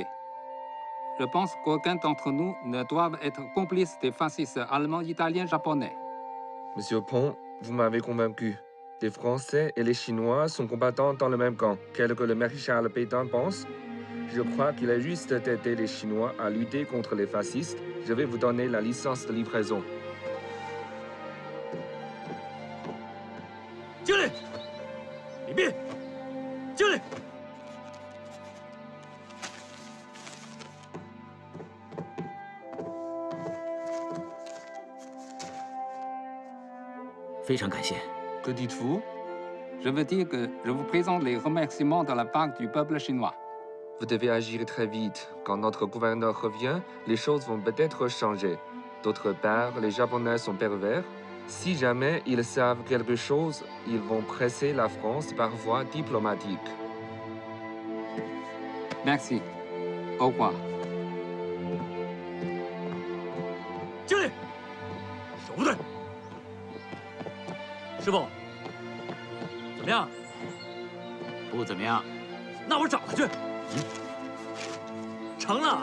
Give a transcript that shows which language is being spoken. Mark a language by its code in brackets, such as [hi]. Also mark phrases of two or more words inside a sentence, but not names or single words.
[fr] Je pense qu'aucun d'entre nous ne doit être complice des fascistes allemands, italiens, japonais. Monsieur Pont, vous m'avez convaincu. Les Français et les Chinois sont combattants dans le même camp. Quel que le maréchal Pétain pense, je crois qu'il est juste d'aider les Chinois à lutter contre les fascistes. Je vais vous donner la licence de livraison. [zh] 经理，李密，经理。非常感谢。 [fr] Que dites-vous? Je veux dire que je vous présente les remerciements de la part du peuple chinois. Vous devez agir très vite. Quand notre gouverneur revient, les choses vont peut-être changer. D'autre part, les Japonais sont pervers. Si jamais ils savent quelque chose, ils vont presser la France par voie diplomatique. Merci. Au revoir. [zh] 经理，手不对。师傅，怎么样？不怎么样。那我找他去。成了。